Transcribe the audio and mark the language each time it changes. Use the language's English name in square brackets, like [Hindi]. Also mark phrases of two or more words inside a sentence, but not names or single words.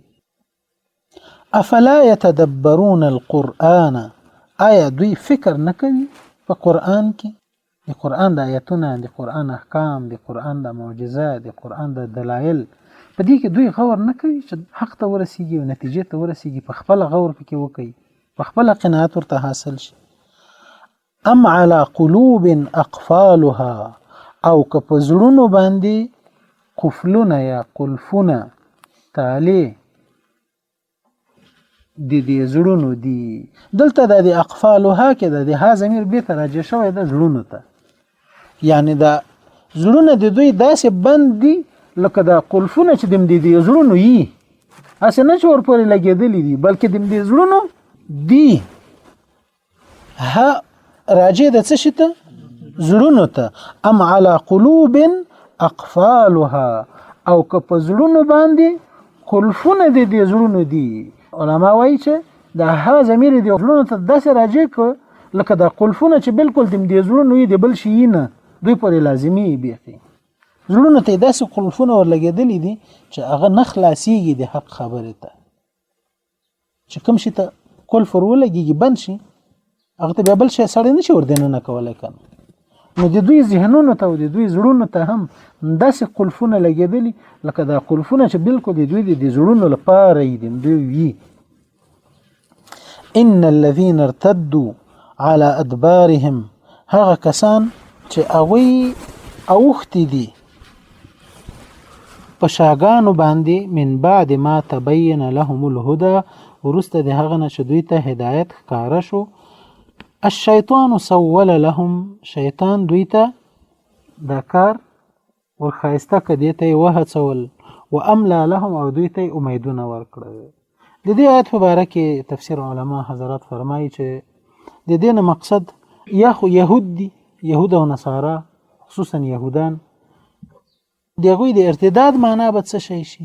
[Arabic] افلا يتدبرون القرآن، [Pashto] آیا دوی فکر نه کوي په قرآن کې؟ د قرآن د آیتونه، د قرآن احکام، د قرآن د معجزه، د قرآن د دلایل، په دې کې دوی غور نه کوي چې حق ته ورسیږي او نتیجې ته ورسیږي، په خپل غور پکې وکړي، په خپل قناعت ورته حاصل شي. [Arabic] ام على قلوب اقفالها، [Pashto] او که په زړونو باندې قفلونه یا قلفونه تالی د دې زړونو دي. دلته د اقفالها کې د ها ضمیر به ته راځي شوی د زړونو ته، یعنی د زړونه د دوی داسې بند دي لکه د قلفونه چې د دې زړونو یي، اسه نه چور پورې لګېدلې دي، بلکې د دې زړونو دي. ها راځي د څه شته؟ زړونو ته. [Arabic] ام على قلوب اقفالها، [Pashto] او که په زړونو باندې قلفونه د دې زړونو دي. علما وایي چې د ها ضمیر د زړونو ته داسې راځي لکه د قلفونه چې بالکل د دې زړونو یي، د بل شي نه دوی پورې لازمي بیخي زړونو ته داسې قلفونه ورلګېدلې دي چې هغه نه خلاصېږي د حق خبرې ته، چې کوم شي ته قلف ورولګېږي بند شي، هغه ته بیا بل شی سړی نه شي وردننه کولی کنه. نو د دوی ذهنونو ته او د دوی زړونو ته هم داسې قلفونه لګېدلي لکه دا قلفونه چې بالکل د دوی د زړونو لپاره یي، د دوی وي. [Arabic] ان الذين ارتدوا على ادبارهم، [Pashto] هغه کسان چې هغوی اوښتي دي په شاګانو باندې، [Arabic] من بعد ما تبين لهم الهدى، [Pashto] وروسته د هغه نه چې دوی ته هدایت ښکاره شو. [Arabic] الشیطان سول لهم، [Pashto] شیطان دوی ته دا کار ورخایسته که دې ته یې وهڅول، [Arabic] و املا لهم [Pashto] او دوی ته امیدونه ورکړل. د دې آیت په باره کې تفسیر علما حضرات فرمایي چې د دې نه مقصد یا خو یهود دي، یهود او نصارا، خصوصا یهودان، د هغوی د ارتداد معنا به څه شی شي؟